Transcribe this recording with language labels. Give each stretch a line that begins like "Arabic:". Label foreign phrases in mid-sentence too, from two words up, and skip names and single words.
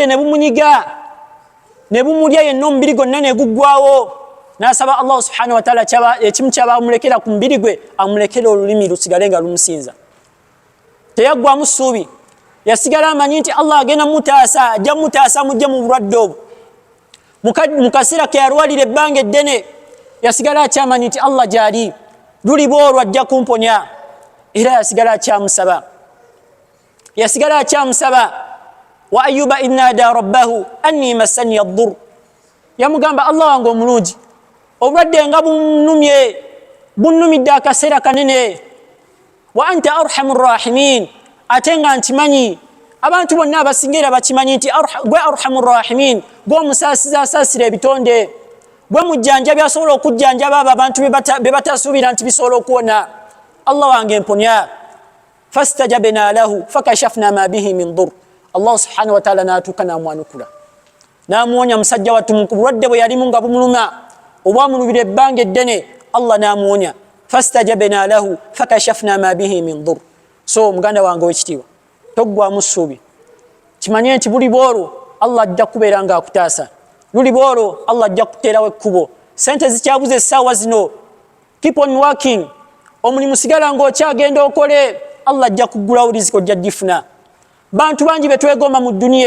Ganda: ne bumunyiga ne bumulya yenna omubiri gwonna ne guggwawo n'asaba
Arabic: الله سبحانه وتعالى
Ganda: ekimu kyaba amulekera ku mubiri gwe amulekera olulimi lusigale nga lumusinza teyaggwamu ssuubi yasigala amanyi nti Allah agenda mutaasa ajja mutaasa mujje mu bulwadde obwo mu kaseera ke yalwalira ebbanga eddene yasigala akyamanyi nti Allah gyali luli boolwo ajja kumponya era yasigala akyamusaba
Arabic: وأيوب إذ نادى ربه أني مسني الضر
Ganda: yamugamba Allah wange omulungi obulwadde nga bunnumidde akaseera kanene
Arabic: وأنت أرحم الراحمين
Ganda: ate nga nkimanyi abantu bonna abasingira bakimanyi nti gwe
Arabic: أرحم الراحمين
Ganda: gwe omusaasiza asaasira ebitonde gwe mujjanjabi asobola okujjanjaba abo abantu be batasuubira nti bisobola okuwona Allah wange mponya
Arabic: فاستجبنا له فكشفنا ما به من ضر الله سبحانه وتعالى
Ganda: natuuka namwanukula namuwonya musajja wattu mu bulwadde bwe yalimu nga bumuluma obwamulubira ebbanga eddene Allah namuwonya
Arabic: فاستجبنا له فكشفنا ما به من ضر
Ganda: so muganda wange wekitiibwa toggwamu ssuubi kimanye nti buli bwolwo Allah ajja kubeera nga akutaasa luli bwolwo Allah ajja kuteerawo ekkubo sente zikyabuze essaawa zino
English: keep on working
Ganda: omulimu sigala ng'okyagenda okole Allah ajja kuggulawo riziko ojja gifuna bantu bangi betwegomba mu duniya